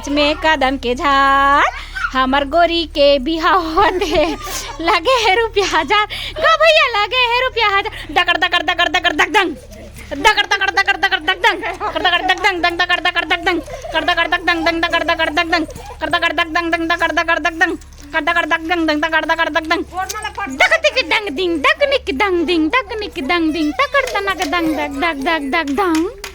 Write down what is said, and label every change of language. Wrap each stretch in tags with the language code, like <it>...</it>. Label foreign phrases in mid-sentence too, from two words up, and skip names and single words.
<hne>में कदम के झाड़ हमर गोरी के बिहाव होते लगे है रुपया हजार गा भैया लगे है रुपया हजार डकर डकर डकर डकर डक दंग डकर डकर डकर डकर डक दंग कर डकर डक दंग दंग डकर डकर डक दंग कर डकर डक दंग दंग डकर डकर डक दंग कर डकर डक दंग दंग डकर डकर डक दंग कर डकर डक दंग दंग डकर डकर डक दंग डक टिक दंग दिंग डक निक दंग दिंग डक निक दंग दिंग डकर तनक दंग डक डक डक डक दंग</hne>